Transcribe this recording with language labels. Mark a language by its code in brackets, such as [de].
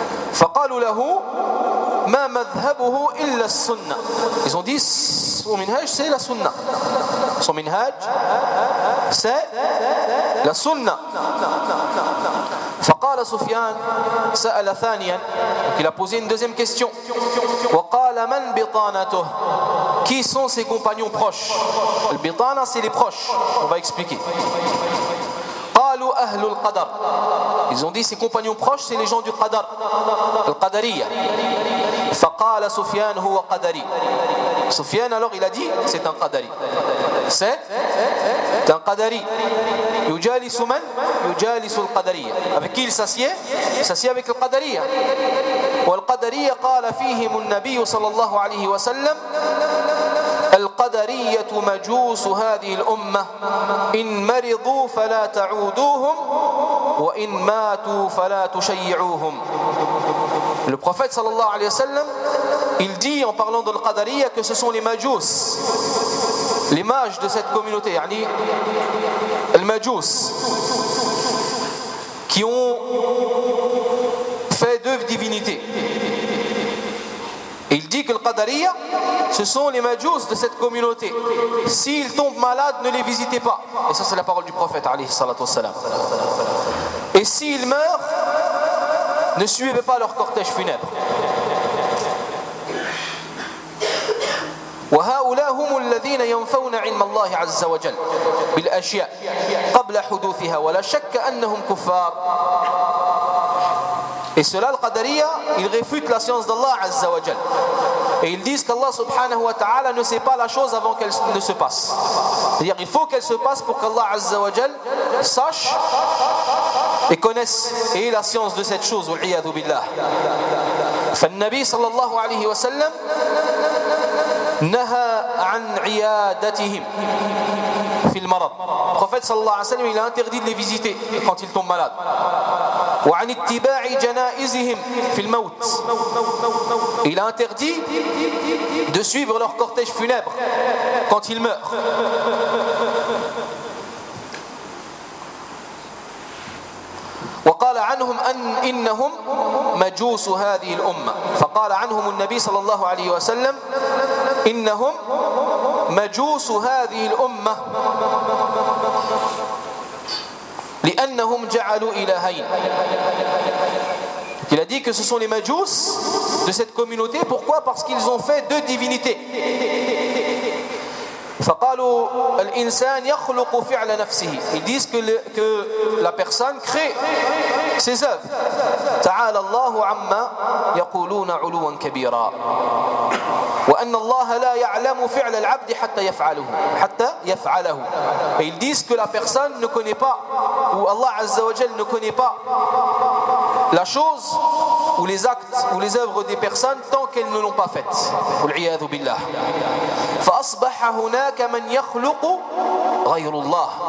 [ar] فقالوا له ما مذهبه إلا السنة. [fr] Ils ont dit son minhaj c'est la sunna. Son minhaj c'est la sunna. [ar] فقال سفيان سأل ثانيا. [fr] Il a posé une deuxième question. [ar] وقال من بطانته. [fr] Qui sont ses compagnons proches. Le bitana c'est les proches. On va expliquer. [ar] قالوا أهل القدر. [fr] Ils ont dit ses compagnons proches c'est les gens du qadar. [ar] Al-qadariya. فقال سفيان هو قدري. [fr] سفيان alors il a dit c'est un قدري. C'est un قدري. [ar] يجالس من يجالس القدرية. [fr] Avec qui il s'assied? Il s'assied avec القدرية. [ar] والقدرية قال فيهم النبي صلى الله عليه وسلم القدرية مجوس هذه الأمة إن مرضوا فلا تعودوهم وإن ماتوا فلا تشيعوهم. [fr] Le prophète sallallahu alayhi wa sallam, il dit en parlant de l'Qadariya que ce sont les Majous, les mages de cette communauté, yani les Majous, qui ont fait deux divinités. Il dit que l'Qadariya, ce sont les Majous de cette communauté. S'ils tombent malades, ne les visitez pas. Et ça, c'est la parole du prophète alayhi salatu wassalam. Et s'ils meurent, ne suivez pas leur cortège funèbre. [ar] وهؤلاء هم الذين ينفون علم الله عز وجل بالأشياء قبل حدوثها ولا شك أنهم كفار. [fr] Et cela, le Qadariya, il réfute la science d'Allah عز وجل. Et ils disent qu'Allah subhanahu wa ta'ala ne sait pas la chose avant qu'elle ne se passe. C'est-à-dire qu'il faut qu'elle se passe pour qu'Allah Azza wa Jal sache et connaisse et la science de cette chose. [ar] Ou'iyadu billah. فالنبي صلى الله عليه وسلم نهى عن عيادتهم في المرض. [fr] Le prophète صلى الله عليه وسلم il a interdit de les visiter quand ils tombent malades. [ar] وعن اتباع جنائزهم في الموت. [fr] Il a interdit de suivre leur cortège funèbre quand ils meurent. [ar] وقال عنهم أن إنهم مجوس هذه الأمة. فقال عنهم النبي صلى الله عليه وسلم إنهم مجوس هذه الأمة لأنهم جعلوا إلهين. [fr] Il a dit que ce sont les Majous de cette communauté. Pourquoi? Parce qu'ils ont fait deux divinités. [ar] فقالوا الإنسان يخلق فعل نفسه. [fr] Ils disent que la personne crée ses œuvres. [ar] تعالى الله عما يقولون علوا كبيرا وأن الله لا يعلم فعل العبد حتى يفعله حتى يفعله. [fr] Ils disent que la personne ne connaît pas, ou Allah Azza wa Jal ne connaît pas la chose ou les actes ou les œuvres des personnes tant qu'elles ne l'ont pas faites. [ar] والعياذ بالله. فأصبح هناك من يخلق غير الله.